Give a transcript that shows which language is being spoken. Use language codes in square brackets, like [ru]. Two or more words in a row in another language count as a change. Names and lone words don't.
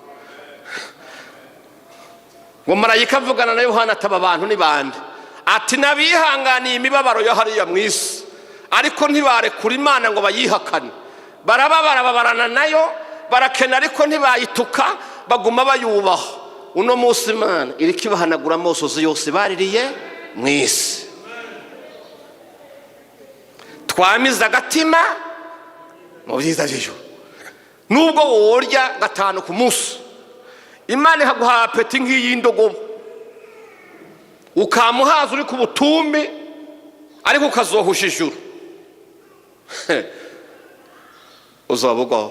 [rn] ngo marayika avugana na Yohana ataba abantu ni bande, ati nabihanganiye imibabaro yo hariya mu isi, ariko ntibarekura Imana ngo bayihakane. barababarana nayo, barakena ariko ntibayituka, baguma bayubaha. uno munsi Imana iriko ibahanagura amosozi yose baririye mu isi. twamize agatima mu byiza by'ijuru. nubwo worya gatanu ku munsi, Imana ikaguha apeti nk'iy'indogobe, ukamuhaza uri ku butumbi, ariko ukazohusha ijuru, uzabugwaho.